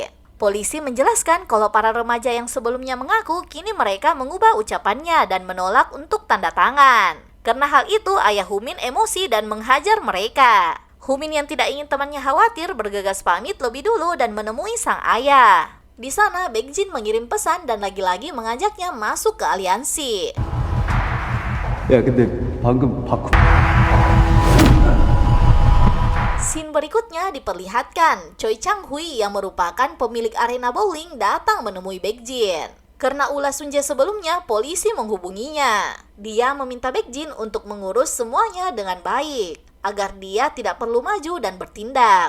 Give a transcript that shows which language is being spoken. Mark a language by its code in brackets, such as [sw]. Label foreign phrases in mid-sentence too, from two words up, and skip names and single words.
[id] Polisi menjelaskan kalau para remaja yang sebelumnya mengaku kini mereka mengubah ucapannya dan menolak untuk tanda tangan. Karena hal itu, ayah Humin emosi dan menghajar mereka. Humin yang tidak ingin temannya khawatir bergegas pamit lebih dulu dan menemui sang ayah. Di sana, Baekjin mengirim pesan dan lagi-lagi mengajaknya masuk ke aliansi. [ko] 야 근데 방금 바쿠 [id] Scene berikutnya diperlihatkan Choi Chang-hui yang merupakan pemilik arena bowling datang menemui Baekjin. Karena ulah Sun-jae sebelumnya, polisi menghubunginya. Dia meminta Baekjin untuk mengurus semuanya dengan baik, agar dia tidak perlu maju dan bertindak.